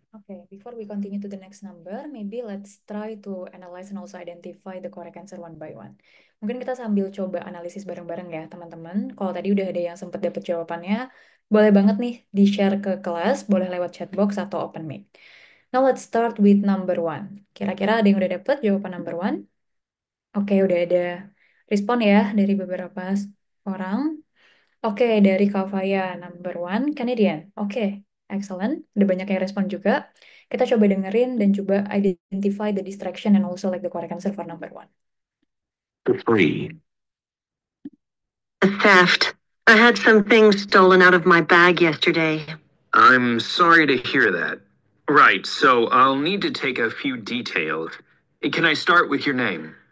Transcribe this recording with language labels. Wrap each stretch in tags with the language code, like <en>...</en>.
<en>Okay, before we continue to the next number, maybe let's try to analyze and also identify the correct answer one by one.</en> <id>Mungkin kita sambil coba analisis bareng-bareng ya, teman-teman. Kalau tadi udah ada yang sempat dapat jawabannya, boleh banget nih di-share ke kelas, boleh lewat chat box atau open mic.</id> <en>Now let's start with number one.</en> <id>Kira-kira ada yang udah dapat jawaban</id> <en>number one?</en> <id>Oke, udah ada respon ya dari beberapa orang.</id> <en>Oke,</en> <id>dari</id> <en>Kavaya, number one, Canadian. Oke, excellent.</en> <id>Udah banyak yang respon juga. Kita coba dengerin dan coba</id> <en>identify the distraction and also like the correct answer for number one. 3. A theft. I had some things stolen out of my bag yesterday. I'm sorry to hear that. Right, so I'll need to take a few details. Can I start with your name?</en>